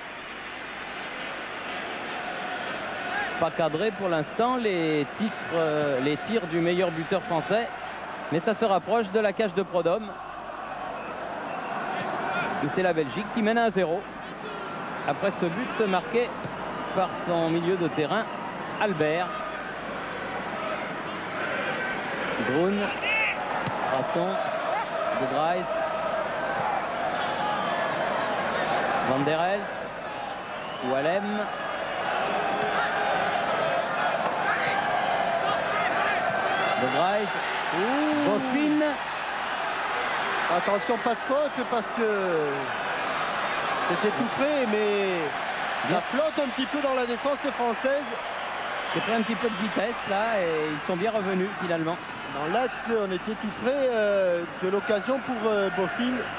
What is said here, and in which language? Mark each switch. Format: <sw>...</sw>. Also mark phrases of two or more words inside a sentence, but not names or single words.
<fr>Pas cadré pour l'instant les tirs du meilleur buteur français. Mais ça se rapproche de la cage de Prud'homme. Et c'est la Belgique qui mène 1-0. Après ce but marqué par son milieu de terrain, Albert. Groen, Brasson, De Dries, Van der Elst, Wallem. De Dries, Boffin. Attention, pas de faute parce que c'était tout près, mais ça flotte un petit peu dans la défense française. J'ai pris un petit peu de vitesse là et ils sont bien revenus finalement. Dans l'axe, on était tout près de l'occasion pour Boffin.</fr>